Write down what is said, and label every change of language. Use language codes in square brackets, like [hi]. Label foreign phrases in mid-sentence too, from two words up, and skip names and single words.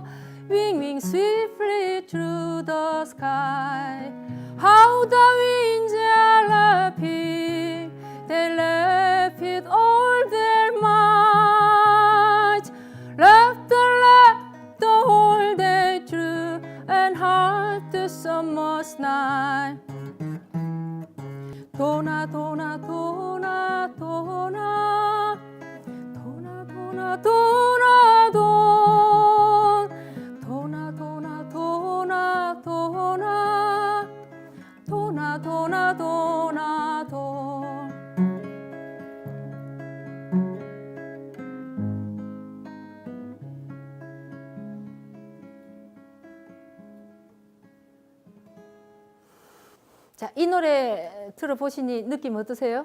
[en] Winging swiftly through the sky How the winds are lapping They lap with all their might Left the whole day through And half the summer's night Dona, dona, dona, dona, dona, dona, dona, don, dona, dona, dona, dona, dona, dona, dona, don. [ko] 자, 이 노래 들어보시니 느낌 어떠세요?